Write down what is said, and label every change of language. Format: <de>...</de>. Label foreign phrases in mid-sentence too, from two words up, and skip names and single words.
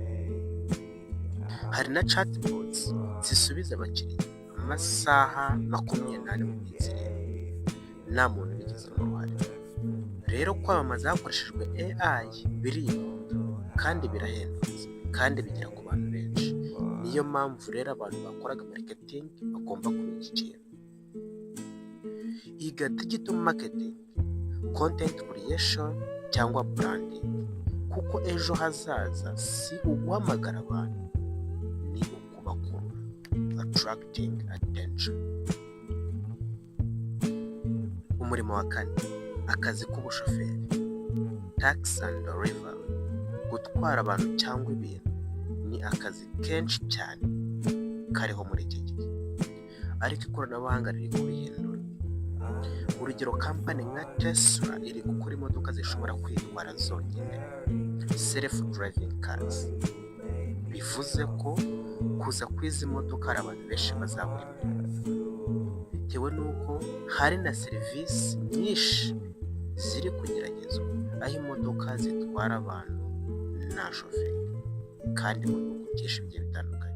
<rw>Hari na chatbots zisubiza abakiriya amasaha 24 mu minsi 7, nta muntu ubigizemo uruhare. Rero kwamamaza hakoreshejwe AI birihuta kandi birahendutse kandi bigera ku bantu benshi. Niyo mpamvu rero abantu bakoraga marketing bagomba kumenya iki kintu. Iga</rw> <en>digital marketing, content creation</en> <rw>cyangwa branding, kuko ejo hazaza si uguhamagara abantu, ni ukubakurura,</rw> <en>attracting attention.</en> <rw>Umurimo wa 4: akazi k'ubushoferi,</rw> <en>taxi and delivery.</en> <rw>Gutwara abantu cyangwa ibintu ni akazi kenshi cyane kariho muri iki gihe, ariko ikoranabuhanga riri kubihindura. Urugero, company nka Tesla iri gukora imodoka zishobora kwitwara zonyine,</rw> <en>self driving cars.</en> <rw>Bivuze ko kuza kw'izi modoka hari abantu benshi bazabura imirimo, bitewe n'uko hari na serivisi nyinshi ziri kugeragezwa aho imodoka zitwara abantu nta shoferi kandi mu bihugu byinshi bigiye bitandukanye.</rw>